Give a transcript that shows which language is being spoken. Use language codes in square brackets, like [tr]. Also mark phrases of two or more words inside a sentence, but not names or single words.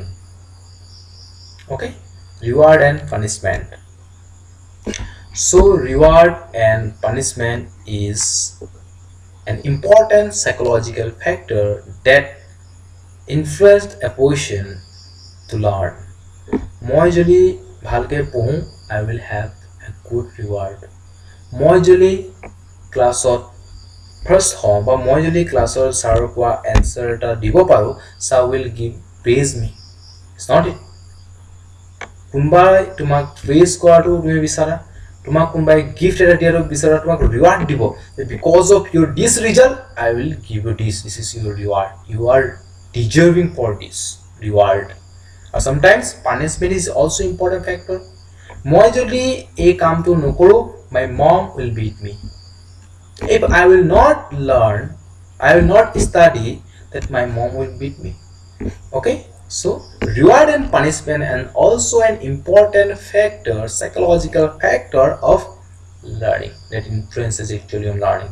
[en] Okay, reward and punishment. So reward and punishment is an important psychological factor that influenced a person to learn. [as] মই যদি ভালকৈ পঢ়োঁ, [en] I will have a good reward. [as] মই যদি ক্লাছত ফাৰ্ষ্ট হওঁ বা মই যদি ক্লাছৰ ছাৰৰ কোৱা এনচাৰ এটা দিব পাৰোঁ, ছাৰ [en] will give praise me. It's not it. [as] কোনোবাই তোমাক প্ৰেজ কৰাটো তুমি বিচাৰা, তোমাক কোনোবাই গিফ্ট এটা দিয়াটো বিচাৰা, তোমাক ৰিৱাৰ্ড দিব, [en] because of your this result I will give you this is your reward, you are deserving for this reward. আৰু sometimes punishment is also important factor. [as] মই যদি এই কামটো নকৰোঁ, [en] my mom will beat me. if I will not learn, I will not study, that my mom will beat me. Okay, so reward and punishment and also an important factor, psychological factor of learning that influences actually on learning.